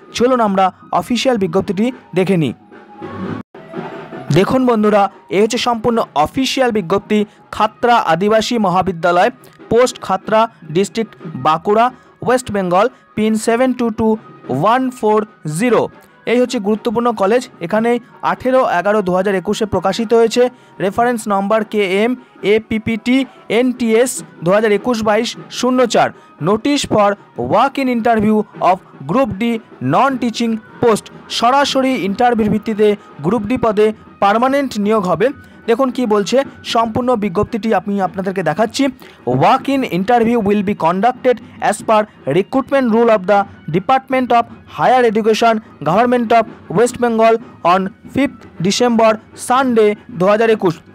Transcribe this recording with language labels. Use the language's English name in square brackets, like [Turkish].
[Bangla] চলুন আমরা অফিসিয়াল বিজ্ঞপ্তিটি দেখে নিই। দেখুন বন্ধুরা, এ হচ্ছে সম্পূর্ণ অফিসিয়াল বিজ্ঞপ্তি। খাতড়া আদিবাসী মহাবিদ্যালয়, post Khatra, district Bankura, West Bengal, pin 722140। এই হচ্ছে গুরুত্বপূর্ণ কলেজ। এখানে 18/11/2021 প্রকাশিত হয়েছে। Reference number KM APPT NTS 2021-22-04। [English] Notice for walk in interview of group D non teaching post. [Bangla] সরাসরি ইন্টারভিউর ভিত্তিতে গ্রুপ ডি পদে পার্মানেন্ট নিয়োগ হবে। দেখুন কি বলছে, সম্পূর্ণ বিজ্ঞপ্তিটি আমি আপনাদেরকে দেখাচ্ছি। [English] Walk in interview will be conducted as per recruitment rule of the department of higher education, government of West Bengal on 5 December Sunday 2021।